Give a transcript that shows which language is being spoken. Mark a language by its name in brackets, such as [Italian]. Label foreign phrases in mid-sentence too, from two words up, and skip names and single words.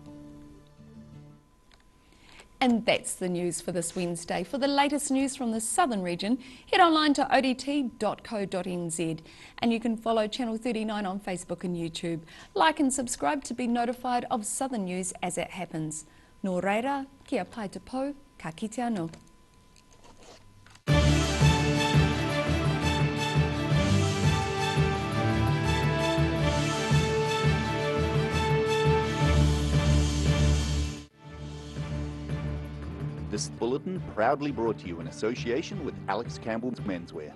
[English] And that's the news for this Wednesday. For the latest news from the southern region, head online to odt.co.nz, and you can follow Channel 39 on Facebook and YouTube. Like and subscribe to be notified of southern news as it happens. [Māori] Nō reira, kia pai te pou, ka kite anō. [English] This bulletin proudly brought to you in association with Alex Campbell's Menswear.